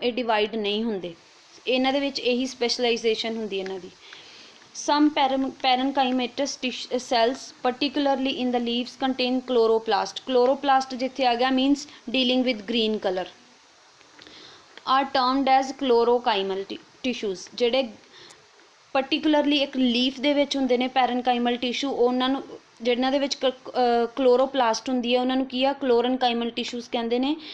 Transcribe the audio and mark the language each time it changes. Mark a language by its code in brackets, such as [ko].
[pa] ਇਹ ਡਿਵਾਈਡ ਨਹੀਂ ਹੁੰਦੇ, ਇਹਨਾਂ ਦੇ ਵਿੱਚ ਇਹੀ ਸਪੈਸ਼ਲਾਈਜੇਸ਼ਨ ਹੁੰਦੀ ਇਹਨਾਂ ਦੀ। [en] Some parenchymatous cells, particularly in the leaves, contain chloroplast. Chloroplast [pa] ਜਿੱਥੇ ਆ ਗਿਆ [en] means dealing with green color. Are termed as chlorochymal tissues. [pa] ਜਿਹੜੇ particularly ਇੱਕ ਲੀਫ ਦੇ ਵਿੱਚ ਹੁੰਦੇ ਨੇ ਪੈਰਨਕਾਈਮਲ ਟਿਸ਼ੂ, ਉਹਨਾਂ ਨੂੰ ਜਿਹਨਾਂ ਦੇ ਵਿੱਚ ਕਲੋਰੋਪਲਾਸਟ ਹੁੰਦੀ ਹੈ ਉਹਨਾਂ ਨੂੰ ਕੀ ਆ, ਕਲੋਰਨਕਾਈਮਲ ਟਿਸ਼ੂਜ਼ ਕਹਿੰਦੇ ਨੇ।